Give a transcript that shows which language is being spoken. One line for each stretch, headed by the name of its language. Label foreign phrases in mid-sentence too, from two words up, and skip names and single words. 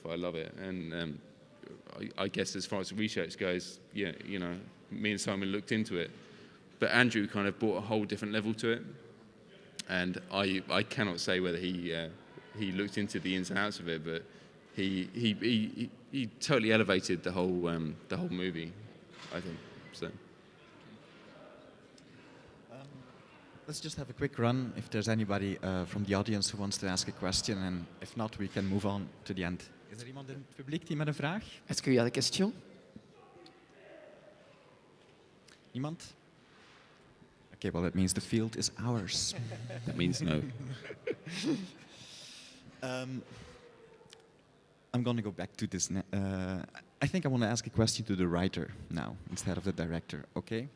English: I love it, and I guess as far as the research goes, yeah, you know, me and Simon looked into it, but Andrew kind of brought a whole different level to it, and I cannot say whether he looked into the ins and outs of it, but he totally elevated the whole movie, I think. So. Let's just have a quick run if there's anybody from the audience who wants to ask a question, and if not, we can move on to the end.
Dutch: Is er iemand in het publiek die met een vraag?
French: Est-ce qu'il y a des questions?
Dutch: Niemand?
English: Okay, well, that means the field is ours. That means no. I'm going to go back to this. I think I want to ask a question to the writer now instead of the director, okay?